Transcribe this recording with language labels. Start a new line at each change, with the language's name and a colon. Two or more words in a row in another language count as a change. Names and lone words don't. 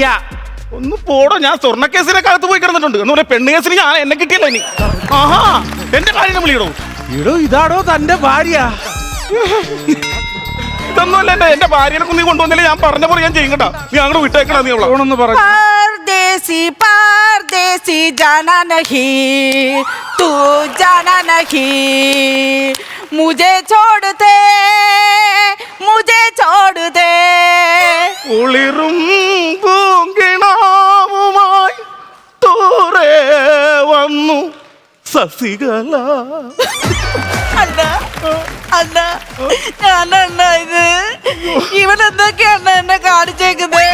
Malayalam: ഒന്ന് പോടോ. ഞാൻ സ്വർണ്ണ കേസിനൊക്കെ അകത്ത് പോയി കിടന്നിട്ടുണ്ട്. എന്ന് പറയാം പെണ്ണ് കേസിന് ഞാൻ എന്നെ കിട്ടിയല്ല ഇനി. ആഹാ എന്റെ ഭാര്യനെ വിളിയിടോ. ഇതാടോ തന്റെ ഭാര്യ. ഇതൊന്നുമല്ല എന്റെ ഭാര്യനെ കുന്നി കൊണ്ടുവന്നില്ല. ഞാൻ പറഞ്ഞ പോലെ ഞാൻ ചെയ്യും കേട്ടാ. നീ അങ്ങോട്ട് വിട്ടേക്കണ. നീ ഓണെന്ന് പറഞ്ഞു.
Hindi: परदेसी जाना नहीं, तू जाना नहीं, मुझे छोड़ दे.
Malayalam: കുളിരും പൂങ്കിണാവുമായി തൂറേ വന്നു സസികല. അല്ല ഞാനല്ല ഇത്. ഇവനെന്തൊക്കെയാണ് എന്നെ കാണിച്ചേക്കുന്നത്?